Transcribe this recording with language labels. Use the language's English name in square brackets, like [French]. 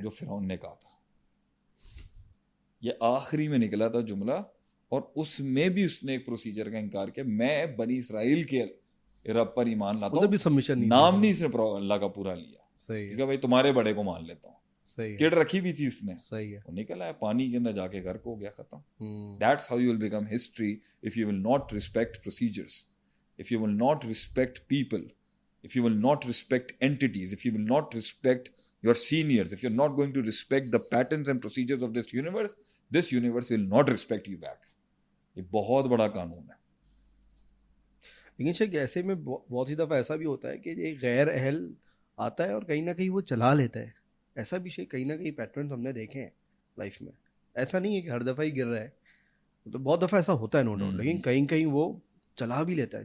[Urdu] جو فرعون نے کہا تھا, یہ آخری میں نکلا تھا جملہ, اور اس میں بھی اس نے ایک پروسیجر کا انکار کیا. میں بنی اسرائیل کے رب پر ایمان لاتا ادھر بھی ہوں, سبمیشن نہیں, نام نہیں اس نے اللہ کا پورا لیا. صحیح ٹھیک ہے بھائی, تمہارے بڑے کو مان لیتا ہوں. صحیح کڑ رکھی بھی تھی اس نے, صحیح ہے. وہ نکل آیا پانی کے اندر جا کے گھر کو ہو گیا ختم. [English] That's how you will become history if you will not respect procedures, if you will not respect people, if you will not respect entities, if you will not respect your seniors, if you're not going to respect the patterns and procedures of this universe will not respect you back. [Urdu] یہ بہت بڑا قانون ہے. لیکن شاید ایسے میں بہت سی دفعہ ایسا بھی ہوتا ہے کہ ایک غیر اہل آتا ہے اور کہیں نہ کہیں وہ چلا لیتا ہے. ایسا بھی شاید کہیں نہ کہیں پیٹرنز ہم نے دیکھے ہیں لائف میں. ایسا نہیں ہے کہ ہر دفعہ ہی گر رہا ہے, تو بہت دفعہ ایسا ہوتا ہے [English] no doubt, [Urdu] لیکن کہیں کہیں وہ چلا بھی لیتا ہے.